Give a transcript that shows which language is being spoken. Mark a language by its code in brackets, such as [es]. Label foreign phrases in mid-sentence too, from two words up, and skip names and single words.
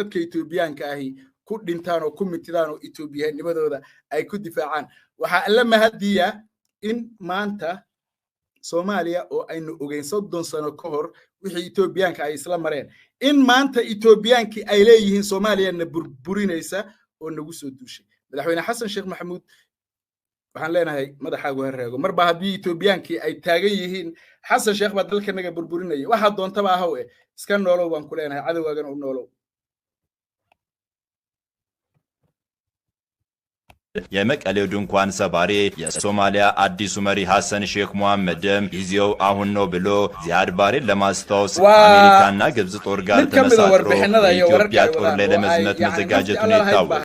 [so] dadka Ethiopiaanka ahi ku dhintaan oo ku mitidaan oo Ethiopianimadooda ay ku difaacaan waxa alla mahadiya in maanta Soomaaliya oo aynu ogeyn 30 sano ka hor wixii Ethiopiaanka ay isla mareen in maanta Ethiopiaanki ay leeyihiin Soomaaliyana burburinaysa oo nagu soo duushay madaxweyne xasan sheekh maxamuud waxaan leenahay madaxaagu hareego marba haddii Ethiopiaanki ay taagan yihiin xasan sheekh baa dalka naga burburinaya waxa doontaba ahaw iska noolow baan ku leenahay cadawgaagan u noolow [am] የመቀሌው ድንኳን ሰባሪ የሶማሊያ አዲሱ መሪ ሐሰን ሼክ መሐመድም ጊዜው አሁን ነው ብሎ ዚያድ ባሬን ለማስታወስ አሜሪካና ግብጽ ጦር ጋር ተመሳጥሮ የኢትዮጵያ ጦር ላይ ለመዝመት መዘጋጀቱን ይታወቃል።